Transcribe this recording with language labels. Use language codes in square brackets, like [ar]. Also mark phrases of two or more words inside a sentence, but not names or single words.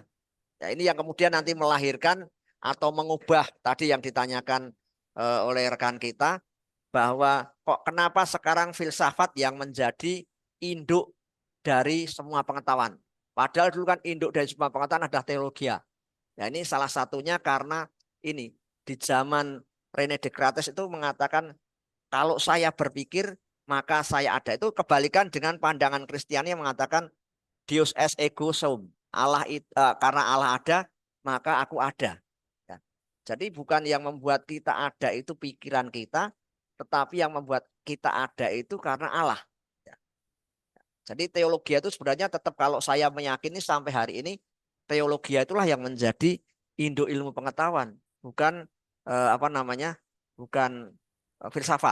[id] Ya, ini yang kemudian nanti melahirkan atau mengubah tadi yang ditanyakan oleh rekan kita bahwa kok kenapa sekarang filsafat yang menjadi induk dari semua pengetahuan. Padahal dulu kan induk dari semua pengetahuan adalah teologi. Ya, ini salah satunya karena ini di zaman Rene Descartes itu mengatakan kalau saya berpikir maka saya ada. Itu kebalikan dengan pandangan Kristiani yang mengatakan [la] Deus es ego sum. [id] Karena Allah ada, maka aku ada. Ya. Jadi bukan yang membuat kita ada itu pikiran kita, tetapi yang membuat kita ada itu karena Allah. Ya. Jadi teologi itu sebenarnya tetap kalau saya meyakini sampai hari ini, teologi itulah yang menjadi induk ilmu pengetahuan, bukan apa namanya, bukan filsafat.